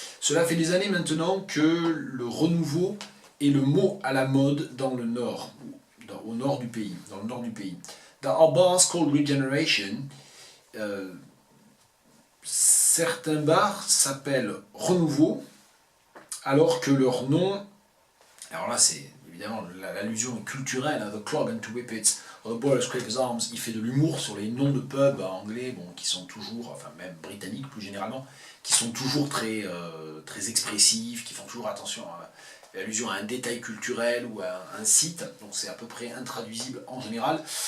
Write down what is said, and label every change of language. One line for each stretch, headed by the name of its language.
French: Cela fait des années maintenant que le renouveau est le mot à la mode dans le nord, au nord du pays, dans le nord du pays.
English: There are bars called Regeneration.
French: Certains bars s'appellent Renouveau, alors que leur nom, alors là c'est évidemment l'allusion culturelle, hein, The Clog and Two Whippets, or The Boiler Scraper's Arms, il fait de l'humour sur les noms de pubs anglais, bon, qui sont toujours, enfin même britanniques plus généralement, qui sont toujours très expressifs, qui font toujours attention à allusion à un détail culturel ou à un site, donc c'est à peu près intraduisible en général.